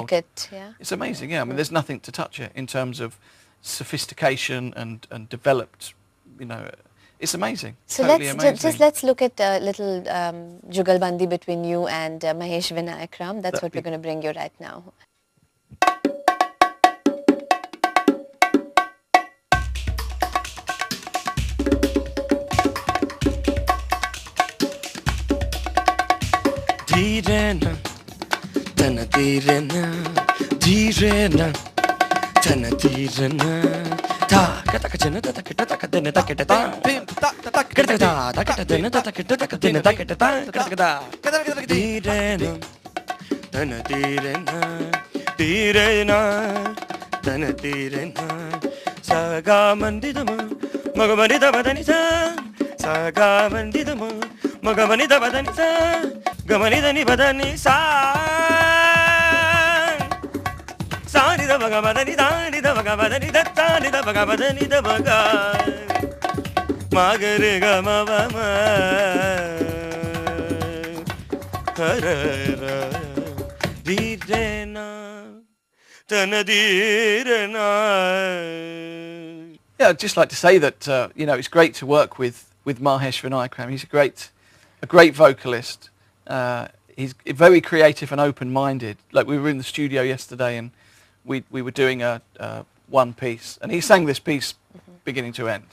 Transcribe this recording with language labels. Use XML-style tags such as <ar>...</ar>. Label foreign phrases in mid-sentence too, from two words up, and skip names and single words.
<en>Very intricate, yeah. It's amazing, yeah. I mean, there's nothing to touch it in terms of sophistication and developed, you know, it's amazing. So totally let's look at a little Jugalbandi between you and Mahesh Vinayakram. That's what we're going to bring you right now. Dheerena, tana dheerena, dheerena, tana dheerena. Ta kata kachena ta kata ta kata ta kata ta pim ta ta kata ta ta kata dena ta kata ta kata dena ta kata ta kata kata dheerena, tana dheerena, dheerena, tana dheerena. Saga mandidama, magamani da badani sa. Saga mandidama, magamani da badani sa. Gamani dani badani sa. Sani da baga badani dani da baga badani da dani da baga badani da baga. Magare gama bama. Harara direna tanadirena. Yeah, I'd just like to say that it's great to work with Mahesh Vinayakram. He's a great vocalist. He's very creative and open-minded. Like we were in the studio yesterday and we were doing a one piece, and he sang this piece beginning to end.</en>